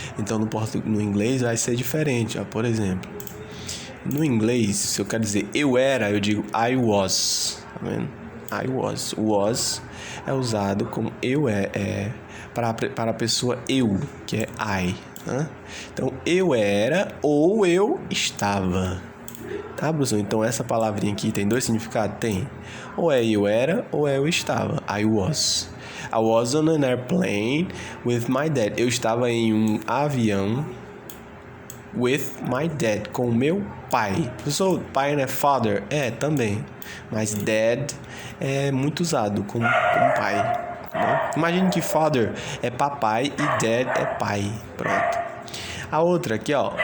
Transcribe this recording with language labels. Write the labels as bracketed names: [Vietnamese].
[Portuguese] Então, no inglês vai ser diferente. Ó. Por exemplo, no inglês, se eu quero dizer eu era, eu digo [English] I was. [Portuguese] Tá vendo? I was. Was é usado como eu para a pessoa eu, que é I. Né? Então, eu era ou eu estava. Tá, professor? Então, essa palavrinha aqui tem dois significados? Tem. Ou é eu era ou é eu estava. [English] I was. I was on an airplane with my dad. [Portuguese] Eu estava em um avião [English] with my dad, [Portuguese] com o meu pai. Professor, pai não é father? É, também. Mas dad é muito usado como pai. Né? Imagine que father é papai e dad é pai. Pronto. A outra aqui, ó.